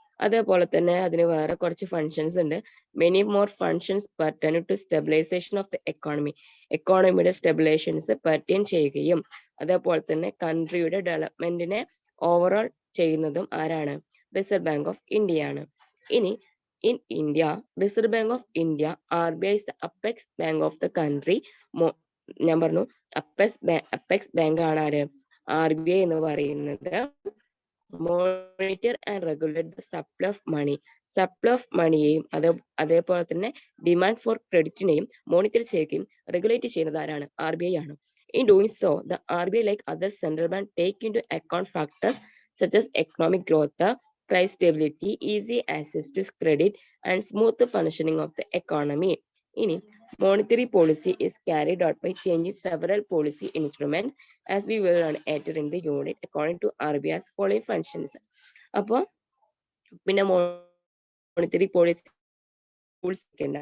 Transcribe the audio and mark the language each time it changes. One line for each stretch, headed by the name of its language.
Malayalam: അതേപോലെ തന്നെ അതിന് വേറെ കുറച്ച് ഫങ്ഷൻസ് ഉണ്ട്. Many more functions pertain to stabilisation of the economy. എക്കോണമിയുടെ സ്റ്റെബിലൈസേഷൻസ് pertain ചെയ്യുകയും അതേപോലെ തന്നെ കൺട്രിയുടെ ഡെവലപ്മെന്റിനെ ഓവറോൾ ചെയ്യുന്നതും ആരാണ്? റിസർവ് ബാങ്ക് ഓഫ് ഇന്ത്യ ആണ്.
English: ഇനി in India, Reserve Bank of India, RBI is the apex bank of the country.
Malayalam: ഞാൻ പറഞ്ഞു അപ്പെക്സ് ബാങ്ക് ആണ് ആര്? RBI എന്ന് പറയുന്നത്. Monitor and regulate the supply of money. Supply of മണിയെയും അതേപോലെ തന്നെ ഡിമാൻഡ് ഫോർ ക്രെഡിറ്റിനെയും മോണിറ്റർ ചെയ്യുകയും റെഗുലേറ്റ് ചെയ്യുന്നത് ആരാണ്? RBI ആണ്.
English: In doing so, the RBI, like other central bank, take into account factors such as economic growth, price stability, easy access to credit, and smooth functioning of the economy. ഇനി monetary policy is carried out by changing several policy instruments as we will learn later in the unit according to RBI's following functions.
Malayalam: അപ്പോൾ പിന്നെ monetary policy rules ഒക്കെ ഉണ്ട്.